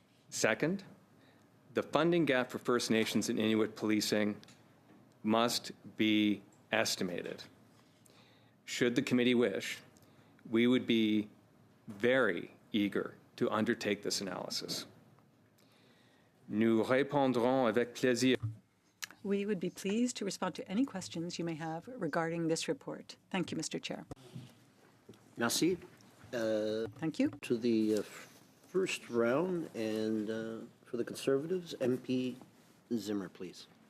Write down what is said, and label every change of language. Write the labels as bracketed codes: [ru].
[en] Second, the funding gap for First Nations and Inuit policing must be estimated. Should the committee wish, we would be very eager to undertake this analysis. [fr] Nous répondrons avec plaisir. [en] We would be pleased to respond to any questions you may have regarding this report. Thank you, Mr. Chair. [fr] Merci. [en] Thank you. To the first round, and for the Conservatives, MP Zimmer, please.